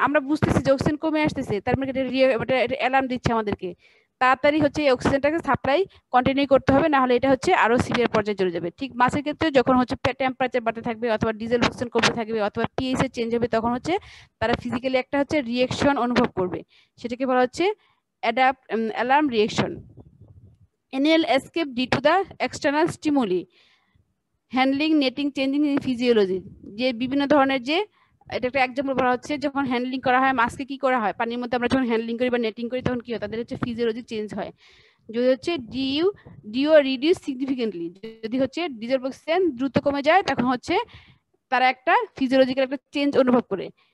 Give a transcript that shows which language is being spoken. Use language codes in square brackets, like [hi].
[bn] আমরা বুঝতেছি যে অক্সিজেন কমে আসতেছে, তার মানে এটা অ্যালার্ম দিচ্ছে আমাদেরকে তাড়াতাড়ি হচ্ছে এই অক্সিজেনটাকে সাপ্লাই কন্টিনিউ করতে হবে, না হলে এটা হচ্ছে আরো সিভিয়ার পর্যায়ে চলে যাবে। ঠিক মাছের ক্ষেত্রে যখন হচ্ছে টেম্পারেচার বাড়তে থাকবে অথবা ডিজেল অক্সিজেন কমতে থাকবে অথবা পিএইচ এর চেঞ্জ হবে তখন হচ্ছে তারা ফিজিক্যালি একটা হচ্ছে রিঅ্যাকশন অনুভব করবে, সেটাকে বলা হচ্ছে alarm reaction. [en] Animal escape due to the external stimuli, handling, netting, changing in physiology. [bn] যে বিভিন্ন ধরনের যে এটা একটা এক্সাম্পল বলা হচ্ছে যখন হ্যান্ডলিং করা হয় মাছকে কি করা হয়, পানির মধ্যে আমরা যখন হ্যান্ডলিং করি বা নেটিং করি তখন কি হয়, তাদের হচ্ছে ফিজিওলজি চেঞ্জ হয়। যদি হচ্ছে [en] DO reduce significantly, [bn] যদি হচ্ছে ডিজেল অক্সিজেন দ্রুত কমে যায় তখন হচ্ছে তারা একটা ফিজিওলজিক্যাল একটা চেঞ্জ অনুভব করে।